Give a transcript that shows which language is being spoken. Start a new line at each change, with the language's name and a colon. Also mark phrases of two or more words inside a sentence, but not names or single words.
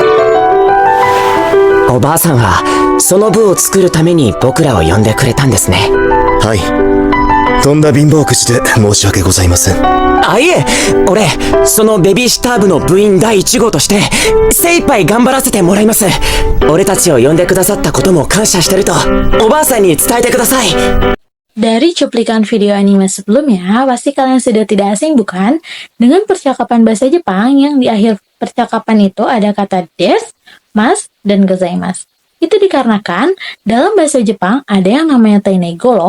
Japanese: おばあさんはその部を作るために僕らを呼んでくれたんですね。はい、とんだ貧乏くじで申し訳ございません。あ、いえ、俺そのベビーシッター部の部員第1号として精一杯頑張らせてもらいます。俺たちを呼んでくださったことも感謝してるとおばあさんに伝えてください。
Indonesian: Dari cuplikan video anime sebelumnya, pasti kalian sudah tidak asing bukan? Dengan percakapan bahasa Jepang yang di akhir percakapan itu ada kata des, mas, dan gozaimasu. Itu dikarenakan dalam bahasa Jepang ada yang namanya teinego loh.